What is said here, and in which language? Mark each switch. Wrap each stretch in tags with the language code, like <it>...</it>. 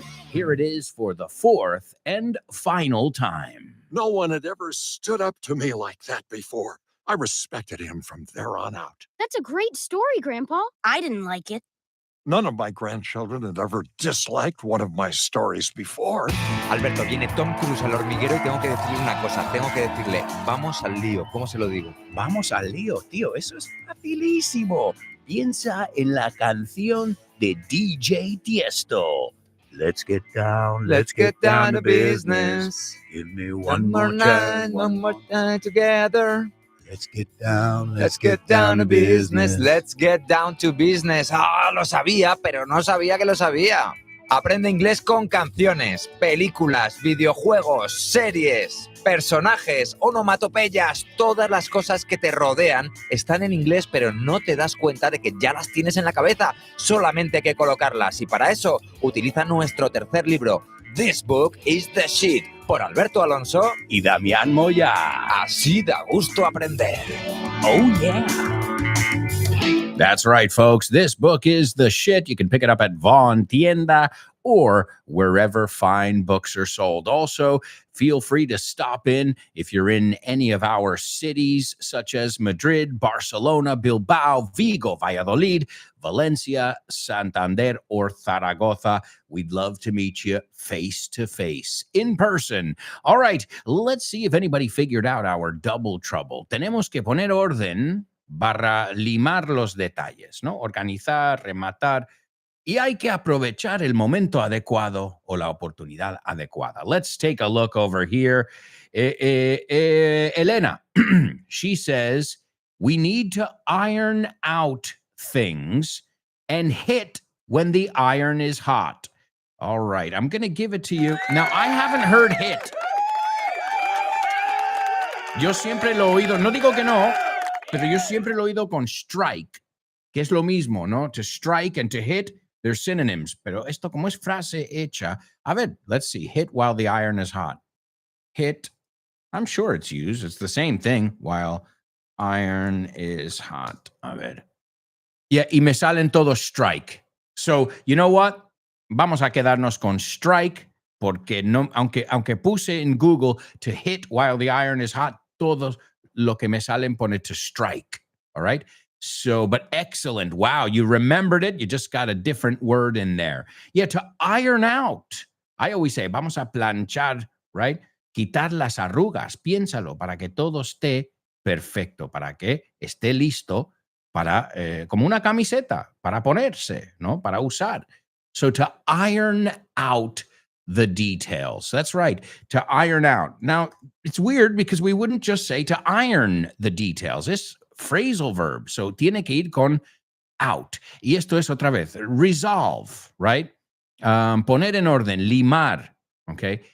<en>Here it is for the fourth and final time. No one had ever stood up to me like that before. I respected him from there on out. That's a great story, Grandpa. I didn't like it. None of my grandchildren had ever disliked one of my stories before.</en> <es>Alberto, viene Tom Cruise al hormiguero y tengo que decirle una cosa. Tengo que decirle, vamos al lío. ¿Cómo se lo digo? Vamos al lío, tío. Eso es facilísimo. Piensa en la canción de DJ Tiesto.</es> <en>Let's get down to business. Give me one more time together. Let's get down to business. Let's get down to business.</en> <es>Ah, lo sabía, pero no sabía que lo sabía. Aprende inglés con canciones, películas, videojuegos, series, personajes, onomatopeyas. Todas las cosas que te rodean están en inglés, pero no te das cuenta de que ya las tienes en la cabeza. Solamente hay que colocarlas. Y para eso, utiliza nuestro tercer libro, This Book is the Shit, por Alberto Alonso y Damián Moya. Así da gusto aprender.</es> <en>Oh, yeah. That's right, folks. This book is the shit. You can pick it up at Vaughn Tienda or wherever fine books are sold. Also, feel free to stop in if you're in any of our cities, such as Madrid, Barcelona, Bilbao, Vigo, Valladolid, Valencia, Santander, or Zaragoza. We'd love to meet you face to face, in person. All right, let's see if anybody figured out our double trouble.</en> <es>Tenemos que poner orden / limar los detalles, ¿no? Organizar, rematar. Y hay que aprovechar el momento adecuado o la oportunidad adecuada.</es> <en>Let's take a look over here. Elena, she says, we need to iron out things and hit when the iron is hot. All right, I'm going to give it to you. Now, I haven't heard hit.</en> <es>Yo siempre lo he oído, no digo que no, pero yo siempre lo he oído con strike, que es lo mismo, ¿no?</es> <en>To strike and to hit. They're synonyms,</en> <es>pero esto como es frase hecha. A ver,</es> <en>let's see. Hit while the iron is hot. Hit. I'm sure it's used. It's the same thing. While iron is hot.</en> <es>A ver.</es> <en>Yeah,</en> <es>y me salen todos</es> <en>strike. So, you know what?</en> <es>Vamos a quedarnos con strike porque no, aunque puse en Google</es> <en>to hit while the iron is hot,</en> <es>todos lo que me salen pone to strike. All right?</es> <en>So, but excellent. Wow, you remembered it. You just got a different word in there. Yeah, to iron out. I always say,</en> <es>vamos a planchar,</es> <en>right?</en> <es>Quitar las arrugas. Piénsalo para que todo esté perfecto, para que esté listo para, como una camiseta, para ponerse, ¿no? Para usar.</es> <en>So, to iron out the details. That's right. To iron out. Now, it's weird because we wouldn't just say to iron the details.</en> <es>Es phrasal verb. So tiene que ir con out. Y esto es otra vez, resolve, right? Poner en orden, limar, okay?</es>